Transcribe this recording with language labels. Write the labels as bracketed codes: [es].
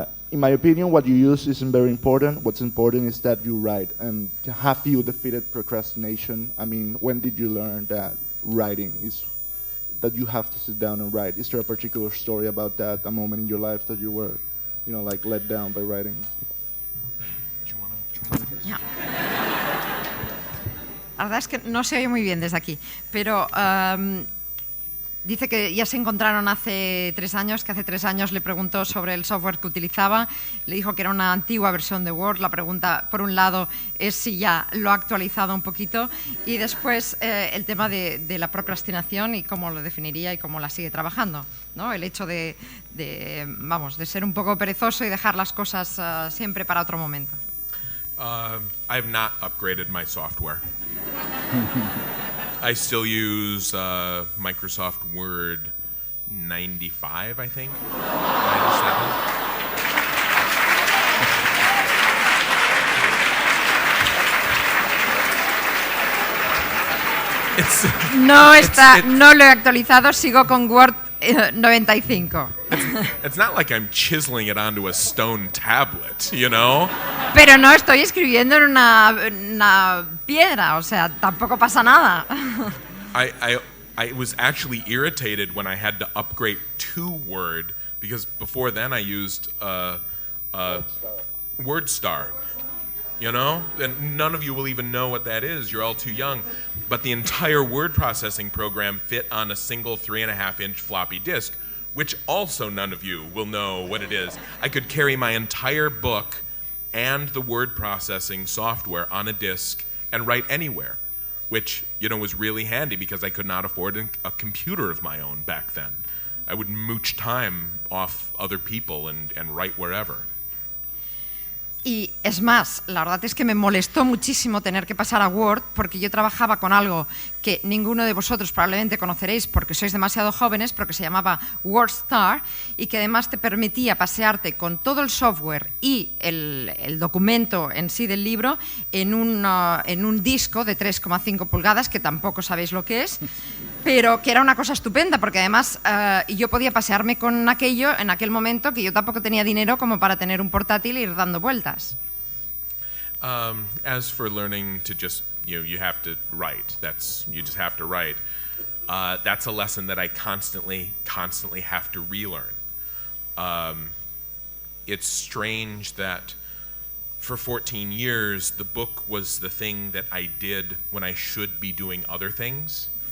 [en] in my opinion, what you use isn't very important. What's important is that you write. And have you defeated procrastination? I mean, when did you learn that writing is that you have to sit down and write? Is there a particular story about that, a moment in your life that you were, like let down by writing? Do you want to try this? Ya. [es] La verdad es que no se oye muy bien desde aquí, pero dice que ya se encontraron hace 3 años, que hace 3 años le preguntó sobre el software que utilizaba, le dijo que era una antigua versión de Word. La pregunta, por un lado, es si ya lo ha actualizado un poquito, y después el tema de la procrastinación y cómo lo definiría y cómo la sigue trabajando, ¿no? El hecho de ser un poco perezoso y dejar las cosas siempre para otro momento. [en] I have not upgraded my software. I still use Microsoft Word 95, I think. 97. [es] No lo he actualizado, sigo con Word 95. [en] It's not like I'm chiseling it onto a stone tablet, you know? [es] Pero no estoy escribiendo en una piedra, o sea, tampoco pasa nada. [en] I was actually irritated when I had to upgrade to Word, because before then I used WordStar, you know? And none of you will even know what that is. You're all too young. But the entire word processing program fit on a single 3.5-inch floppy disk, which also none of you will know what it is. I could carry my entire book and the word processing software on a disk and write anywhere, which, was really handy because I could not afford a computer of my own back then. I would mooch time off other people and write wherever. [es] Y es más, la verdad es que me molestó muchísimo tener que pasar a Word, porque yo trabajaba con algo que ninguno de vosotros probablemente conoceréis porque sois demasiado jóvenes, pero que se llamaba WordStar, y que además te permitía pasearte con todo el software y el documento en sí del libro en un disco de 3,5 pulgadas, que tampoco sabéis lo que es, pero que era una cosa estupenda, porque además yo podía pasearme con aquello en aquel momento, que yo tampoco tenía dinero como para tener un portátil e ir dando vueltas. [en] As for learning to just, you have to write. You just have to write. That's a lesson that I constantly have to relearn. It's strange that for 14 years, the book was the thing that I did when I should be doing other things.